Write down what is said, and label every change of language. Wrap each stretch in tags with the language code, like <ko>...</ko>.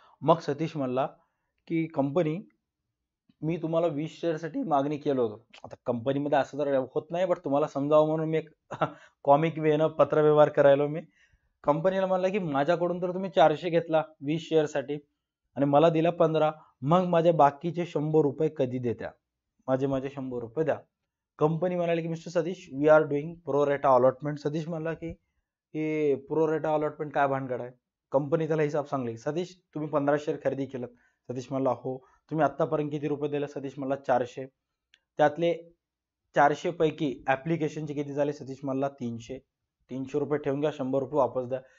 <mr>मग सतीश म्हणला की कंपनी मी तुम्हाला 20 शेअर साठी मागणी केलं होतं, आता कंपनीमध्ये असं तर होत नाही, बट तुम्हाला समजावं म्हणून मी एक कॉमिक वेनं पत्रव्यवहार करायला मी कंपनीला म्हणलं की माझ्याकडून तर तुम्ही 400 घेतला 20 शेअर साठी आणि मला दिला 15, मग माझे बाकीचे 100 रुपये कधी देत्या, माझे 100 रुपये द्या. कंपनी म्हणाली की</mr> <en>Mr Satish we are doing pro rata allotment.</en> <mr>सतीश म्हणला की हे प्रो रेटा अलॉटमेंट काय भानगड आहे. कंपनी त्याला हिसाब सांगली, सतीश तुम्ही 15 शेअर खरेदी केलं. सतीश म्हणला हो. तुम्ही आतापर्यंत किती रुपये दिले. सतीश म्हणला 400. त्यातले 400 पैकी ऍप्लिकेशनचे किती झाले. सतीश म्हणला 300. 300 रुपये ठेवून घ्या, 100 रुपये वापस द्या.</mr>